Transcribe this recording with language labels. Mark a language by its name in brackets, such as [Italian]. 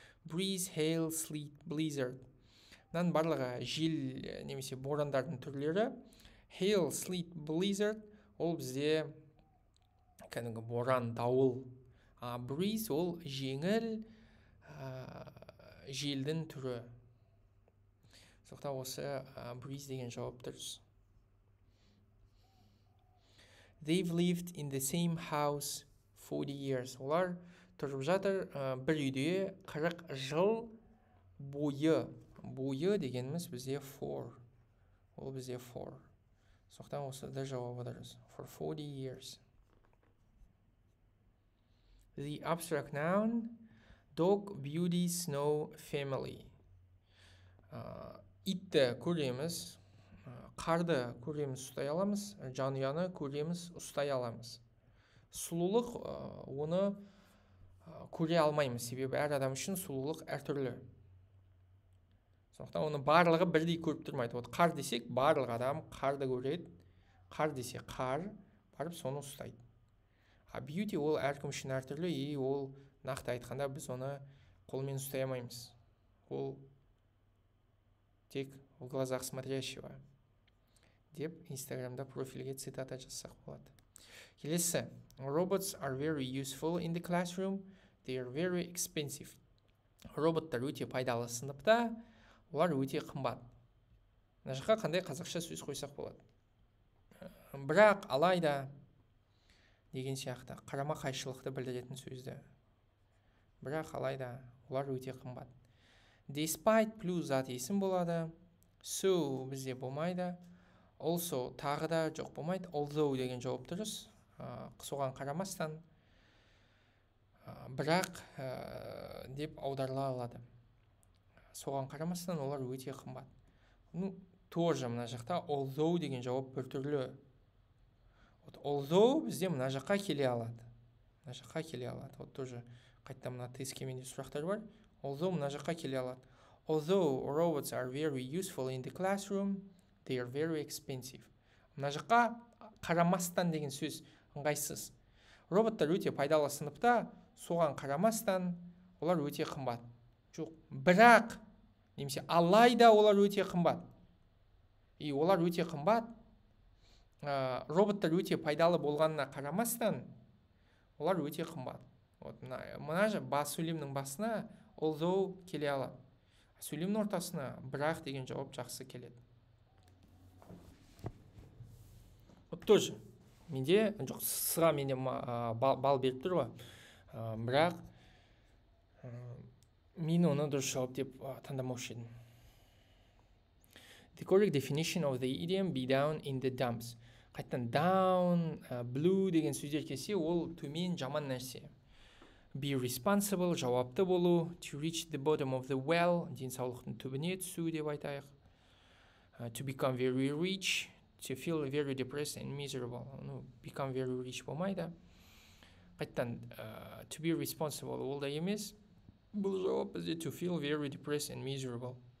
[English] Breeze, hail, sleet, blizzard. [Kazakh] Мынаның барлығы жел немесе борандардың түрлері. Hail, sleet, blizzard ол бізде кәдімгі боран, дауыл. Breeze ол жеңіл желдің түрі. Сондықтан осы breeze деген жауап дұрыс. [English] They've lived in the same house 40 years. [Kazakh] Олар тұрып жатыр бір үйде 40 жыл бойы. Бойы дегеніміз бізде for. Ол бізде for. Сондықтан осы да жауабы дұрыс. [English] For 40 years. The abstract noun dog, beauty, snow, family. [Kazakh] Итті көреміз, қарды көреміз, ұстай аламыз, жанұяны көреміз, ұстай аламыз. Сұлулық оны көре алмаймыз, себебі әр адам үшін сұлулық әртүрлі. Сондықтан оны барлығы бірдей көріп тұрмайды. Вот қар десек, барлық адам қарды көреді, қар десе қар, барып соны ұстайды. Beauty ол әркім үшін әртүрлі, ол нақты айтқанда біз оны қолмен ұстай алмаймыз. Ол тек [Russian] в глазах смотрящего [Kazakh] деп инстаграмда профильге цитата жазсақ болады. Келесі. [English] Robots are very useful in the classroom. They are very expensive. [Kazakh] Роботтар өте пайдалы сыныпта, олар өте қымбат. Мына жаққа қандай қазақша сөз қойсақ болады? Бірақ, алайда деген сияқты қарама қайшылықты білдіретін сөзді. Бірақ, алайда, олар өте қымбат. Despite плюс зат есім болады. So бізде болмайды. Also тағы да жоқ болмайды. Although деген жауап дұрыс. Соған қарамастан. Бірақ деп аударыла алады. Соған қарамастан олар өте қымбат. Тоже мына жақта although деген жауап бір түрлі. Although бізде мына жаққа келе алады. Мына жаққа келе алады. Вот тоже қайттан мына тескеменде сұрақтар бар. Although мына жаққа келе алады. [English] Although robots are very useful in the classroom, they are very expensive. [Kazakh] Мына жаққа қарамастан деген сөз ыңғайсыз. Роботтар өте пайдалы сыныпта, соған қарамастан олар өте қымбат. Жоқ, бірақ немесе алайда олар өте қымбат. Олар өте қымбат. Роботтар өте пайдалы болғанына қарамастан, олар өте қымбат. Мына бас сөйлемнің басына although келе алады. Сөйлемнің ортасына бірақ деген жауап жақсы келеді. Тоже менде жоқ, сыға менде бал беріп тұр ғой. Бірақ мен оны дұрыс жауап деп таңдамаушы едім. [English] The correct definition of the idiom be down in the dumps. [Kazakh] Қайттан down, blue деген сөздер келсе, ол төмен, жаман нәрсе. [English] Be responsible, [Kazakh] жауапты болу. [English] To reach the bottom of the well, [Kazakh] денсаулықтың түбіне түсу деп айтайық. [English] To become very rich, to feel very depressed and miserable. Become very rich [Kazakh] болмайды. Қайттан [English] to be responsible [Kazakh] ол да емес. Бұл жауап бізде [English] to feel very depressed and miserable.